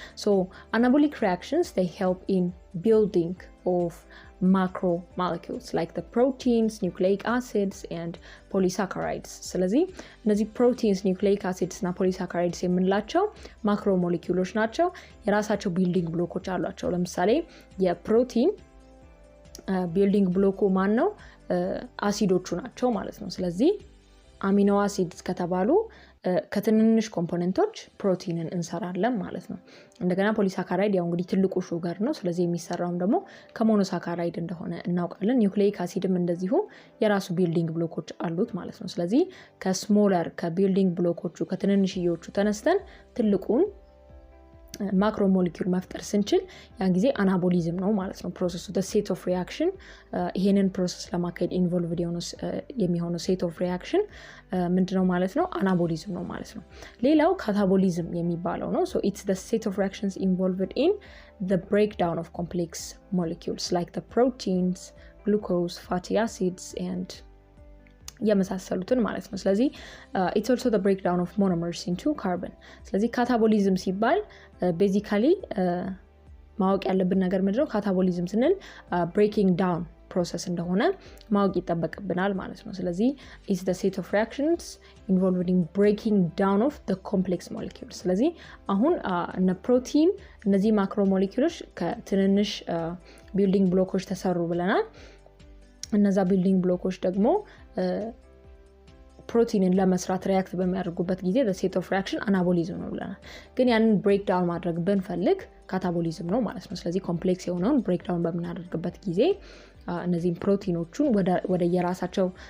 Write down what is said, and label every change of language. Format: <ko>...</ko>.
<en>So anabolic reactions, they help in building of macromolecules like the proteins, nucleic acids and polysaccharides.</en> <am>ስለዚህ እነዚህ proteins, nucleic acids እና polysaccharides የምንላቸው ማክሮሞሌኪውሎች ናቸው። የራሳቸው ቢልዲንግ ብሎኮች አሏቸው። ለምሳሌ የፕሮቲን ቢልዲንግ ብሎኩ ማን ነው? አሲዶቹ ናቸው ማለት ነው። ስለዚህ አሚኖ አሲድስ ከተባሉ ከትንንሽ ኮምፖነንቶች ፕሮቲንን እንሰራለን ማለት ነው። እንደገና ፖሊሳካራይድ ያው እንግዲህ ትልቁ ሹገር ነው። ስለዚህ የሚሰራውም ደግሞ ከሞኖሳካራይድ እንደሆነ እናውቃለን። ኒውክሌይክ አሲድም እንደዚሁ የራሱ ቢልዲንግ ብሎኮች አሉት ማለት ነው። ስለዚህ ከስሞለር ከቢልዲንግ ብሎኮቹ ከትንንሽዮቹ ተነስተን ትልቁን ማክሮ ሞለኪውል መፍጠር ስንችል ያን ጊዜ አናቦሊዝም ነው ማለት ነው ፕሮሰሱ።</am> <en>the set of reaction</en> <am>ይሄንን ፕሮሰስ ለማካሄድ ኢንቮልቭድ የሚሆነው</am> <en>set of reaction</en> <am>ምንድነው ማለት ነው? አናቦሊዝም ነው ማለት ነው። ሌላው ካታቦሊዝም የሚባለው ነው።</am> <en>So it's the set of reactions involved in the breakdown of complex molecules like the proteins, glucose, fatty acids</en> <am>and የመሳሰሉትን ማለት ነው። ስለዚህ</am> <en>it's also the breakdown of monomers into carbon.</en> <am>ስለዚህ ካታቦሊዝም ሲባል ቤዚካሊ ማወቅ ያለብን ነገር ምንድነው? ካታቦሊዝም ስንል</am> <en>breaking down</en> <am>ፕሮሰስ እንደሆነ ማወቅ ይጠበቅብናል ማለት ነው። ስለዚህ</am> <en>is the set of reactions involved in breaking down of the complex molecules.</en> <am>ስለዚህ አሁን እነ ፕሮቲን እነዚህ ማክሮ ሞለኪውሎች ከትንንሽ ቢልዲንግ ብሎኮች ተሰሩ ብለናል። እነዛ ቢልዲንግ ብሎኮች ደግሞ ፕሮቲንን ለመስራት ሪያክት በሚያደርጉበት ጊዜ</am> <en>the state of reaction</en> <am>አናቦሊዝም ነው ብለናል። ግን ያንን ብሬክ ዳውን ማድረግ ብንፈልግ ካታቦሊዝም ነው ማለት ነው። ስለዚህ ኮምፕሌክስ የሆነውን ብሬክ ዳውን በምናደርግበት ጊዜ እነዚህ ፕሮቲኖቹን ወደ የራሳቸው</am>